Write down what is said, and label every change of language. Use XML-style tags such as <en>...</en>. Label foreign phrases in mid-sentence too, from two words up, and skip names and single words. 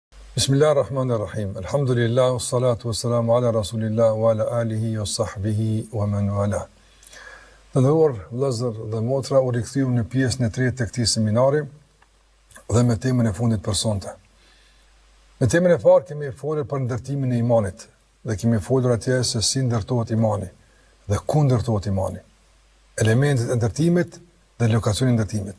<ar>بسم الله الرحمن الرحيم الحمد لله والصلاة والسلام على رسول الله وعلى آله وصحبه ومن والاه.</ar> <sq>Të nderuar vëllezër dhe motra, u rikthyem në pjesën e tretë të këtij seminari dhe me temën e fundit për sonte. Në temën e parë kemi folur për ndërtimin e imanit dhe kemi folur atje se si ndërtohet imani dhe ku ndërtohet imani, elementet e ndërtimit dhe lokacioni i ndërtimit.</sq>